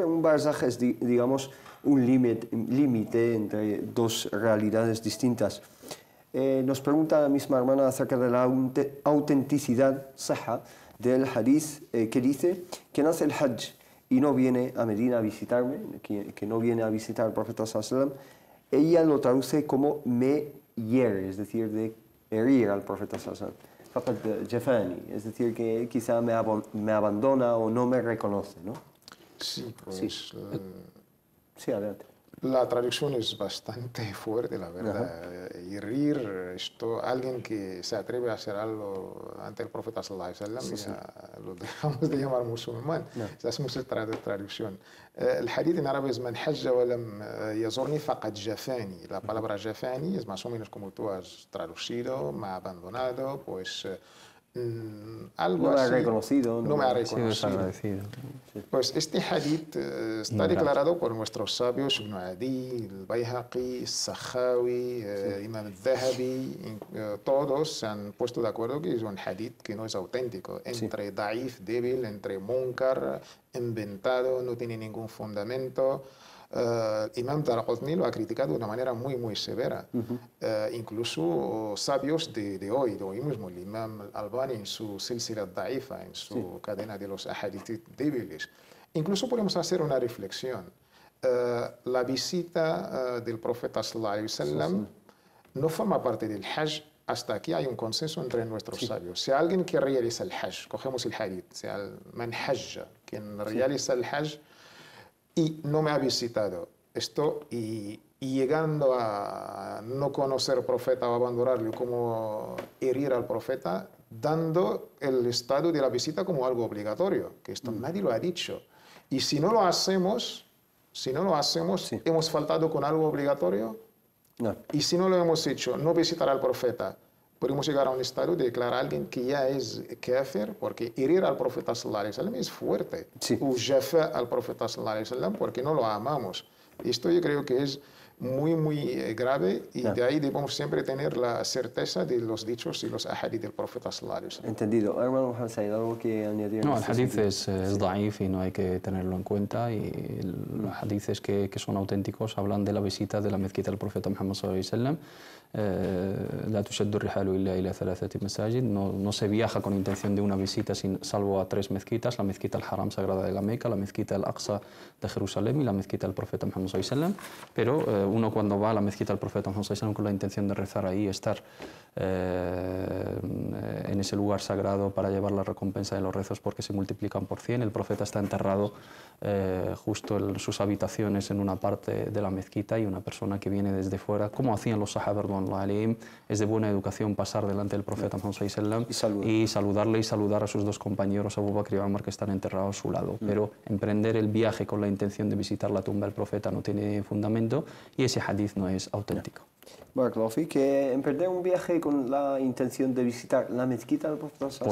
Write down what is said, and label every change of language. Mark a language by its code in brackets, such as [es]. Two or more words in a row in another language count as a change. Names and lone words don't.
[es] Un barzaj es, digamos, un límite entre dos realidades distintas. Nos pregunta la misma hermana acerca de la autenticidad, sahha, del hadith que dice que nace el hajj y no viene a Medina a visitarme, que no viene a visitar al profeta [ar] صلى الله عليه وسلم. [es] Ella lo traduce como me hiere, es decir, de herir al profeta [ar] صلى الله عليه وسلم. [es] Jafani, es decir, que quizá me abandona o no me reconoce, ¿no? Sí, pues Sí. Sí, adelante. la traducción es bastante fuerte, la verdad. Herir, alguien que se atreve a hacer algo ante el profeta [ar] صلى الله عليه وسلم, [es] ya lo dejamos de llamar musulmán. Esa es mucha traducción. El hadith en árabe es [ar] من حج ولم يزرني فقد جفاني. [es] La palabra jafani es más o menos como tú has traducido, me ha abandonado, pues algo No me ha así. reconocido. No me ha Sí, reconocido. desagradecido. Pues este hadith está declarado por nuestros sabios Ibn Adi, el Bayhaqi, Sakhawi, Imam al-Dhahabi, todos se han puesto de acuerdo que es un hadith que no es auténtico, entre daif, débil, entre munkar, inventado, no tiene ningún fundamento. Imam Daraqutni lo ha criticado de una manera muy severa. Incluso sabios de hoy mismo, el Imam Albani en su [ar] سلسلة ضعيفة, [es] en su cadena de los ahadith débiles. Incluso podemos hacer una reflexión. La visita del profeta [ar] صلى الله عليه وسلم [es] no forma parte del hajj. Hasta aquí hay un consenso entre nuestros sabios. Si alguien que realiza el hajj, cogemos el hadith, sea el [ar] من حج, [es] quien realiza el hajj, y no me ha visitado. Y llegando a no conocer al profeta o abandonarlo, como herir al profeta, dando el estado de la visita como algo obligatorio, que esto nadie lo ha dicho. Y si no lo hacemos, hemos faltado con algo obligatorio. No. Y si no lo hemos hecho, no visitar al profeta, podemos llegar a un estado de declarar a alguien que ya es kafir, porque herir al profeta [ar] صلى الله عليه وسلم [es] es fuerte. O jafa al profeta [ar] صلى الله عليه وسلم [es] porque no lo amamos. Esto yo creo que es muy grave y de ahí debemos siempre tener la certeza de los dichos y los ahadith del profeta [ar] صلى الله عليه وسلم. [es] Entendido. Hermano Hansa, ¿hay algo que añadir? No, el hadith es daif y no hay que tenerlo en cuenta. Y los hadiths que son auténticos hablan de la visita de la mezquita del profeta Muhammad [ar] صلى الله عليه وسلم. لا تشد الرحال إلا إلى ثلاثة مساجد. [es] No se viaja con intención de una visita salvo a 3 mezquitas: la mezquita al-Haram sagrada de la Meca, la mezquita al-Aqsa de Jerusalén y la mezquita del profeta Muhammad [ar] صلى الله عليه وسلم. [es] Pero uno cuando va a la mezquita del profeta Muhammad [ar] صلى الله عليه وسلم [es] con la intención de rezar ahí, estar en ese lugar sagrado para llevar la recompensa de los rezos porque se multiplican por 100. El profeta está enterrado justo en sus habitaciones en una parte de la mezquita y una persona que viene desde fuera, como hacían los sahaba, es de buena educación pasar delante del profeta Muhammad [ar] صلى الله عليه وسلم [es] y saludarle y saludar a sus 2 compañeros, Abu Bakr y Umar, que están enterrados a su lado. Pero emprender el viaje con la intención de visitar la tumba del profeta no tiene fundamento y ese hadith no es auténtico. Barakallahu, que emprender un viaje con la intención de visitar la mezquita del profeta sallallahu